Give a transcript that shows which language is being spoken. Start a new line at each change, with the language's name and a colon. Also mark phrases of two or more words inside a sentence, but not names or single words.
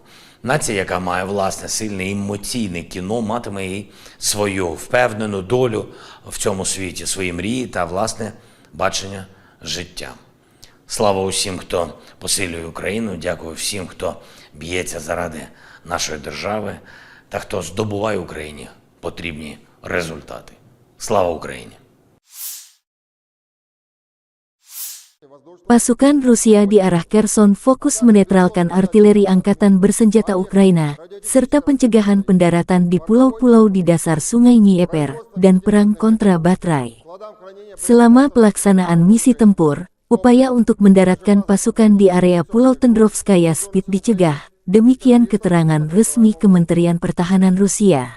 Ukrainian: Нація, яка має власне сильне емоційне кіно, матиме і свою впевнену долю в цьому світі, свої мрії та власне бачення життя. Слава усім, хто посилює Україну, дякую всім, хто б'ється заради нашої держави та хто здобуває Україні потрібні результати. Слава Україні!
Indonesian: Pasukan Rusia di arah Kherson fokus menetralkan artileri angkatan bersenjata Ukraina, serta pencegahan pendaratan di pulau-pulau di dasar Sungai Dnieper, dan perang kontra baterai. Selama pelaksanaan misi tempur, upaya untuk mendaratkan pasukan di area Pulau Tendrovskaya Spit dicegah, demikian keterangan resmi Kementerian Pertahanan Rusia.